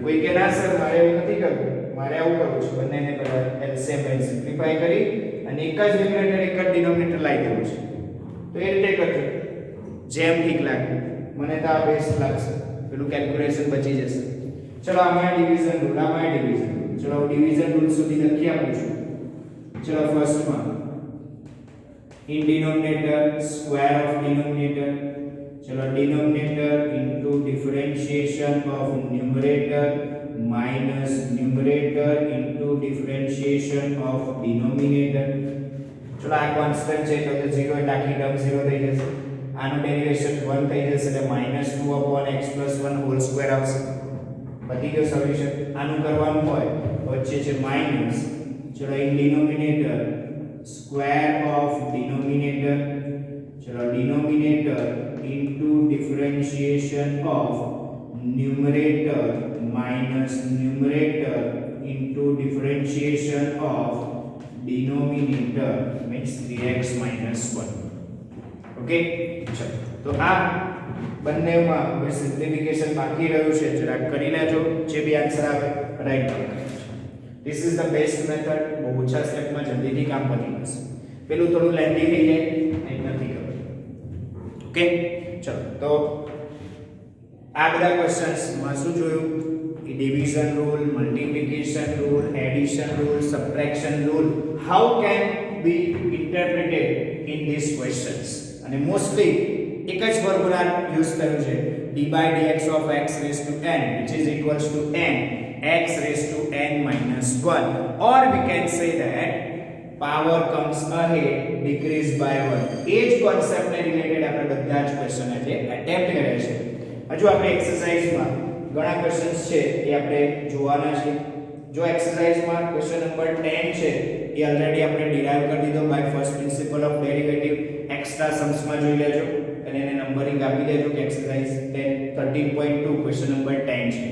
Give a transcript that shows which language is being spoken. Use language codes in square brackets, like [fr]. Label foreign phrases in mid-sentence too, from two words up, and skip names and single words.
[gu] કોઈ કે ના સર મારે એવું નથી કરવું, મારે આવું કરવું છે. બંનેને પહેલા એલસીએમ લઈ સિમ્પ્લિફાય કરી અને એક જ ન્યુમરેટર એક જ ડિનોમિનેટર લાવી દેવું છે. તો એ રીતે કરજો જેમ ઠીક લાગે. મને તો આ બેસ્ટ લાગશે, પેલું કેલ્ક્યુલેશન બચી જશે. ચલો આમાં [en] division rule, [gu] આમાં [en] division rule. [gu] ચલો [en] division rule [gu] સુધી લખી આપું છું. [en] ચલો first one, in denominator square of denominator. चलो denominator into differentiation of numerator minus numerator into differentiation of denominator. [gu] चलो આ કોન્સ્ટન્ટ છે તો 0 એટલે આખી ટર્મ 0 થઈ જશે. આનું ડેરિવેશન 1 થઈ જશે એટલે -2/x + 1 [en] whole square [gu] આવશે. પતી ગયો સોલ્યુશન. આનું કરવાનું હોય તો વચ્ચે છે માઈનસ. [en] ચલો in denominator square of denominator. चलो denominator into differentiation of numerator minus numerator into differentiation of denominator means 3x minus 1. Okay? [gu] ચલો તો આ બંનેમાં હવે સિમ્પ્લિફિકેશન બાકી રહ્યું છે, જરા કરી લેજો. જે બી આન્સર આવે રાઈટ કરો. [en] This is the best method. [gu] બહુ ઓછા સ્ટેપમાં જલ્દીથી કામ પતી જશે. પેલું થોડું લેન્ધી થઈ જાય એ નથી કરવું. ઓકે? ચલો તો આ બધા ક્વેશ્ચન્સ માં શું જોયું? [en] division rule, multiplication rule, addition rule, subtraction rule, how can be interpreted in these questions. [gu] અને મોસ્ટલી એક જ ફોર્મ્યુલા યુઝ કર્યું છે, [en] d by dx of x raised to n which is equals to n x raised to n minus 1, or we can say that power comes ahead decreased by 1. [gu] એ જ કોન્સેપ્ટને રિલેટેડ આપણે બધા જ ક્વેશ્ચન આજે અટેમ્પ્ટ કર્યા છે. હજુ આપણે એક્સરસાઇઝમાં ઘણા ક્વેશ્ચન્સ છે એ આપણે જોવાના છે. જો એક્સરસાઇઝમાં ક્વેશ્ચન નંબર 10 છે એ ઓલરેડી આપણે ડિરાઈવ કરી દીધો [en] by first principle of derivative. extra sumsમાં [gu] જોઈ લેજો અને એને નંબરિંગ આપી દેજો કે એક્સરસાઇઝ 13.2 ક્વેશ્ચન નંબર 10 છે.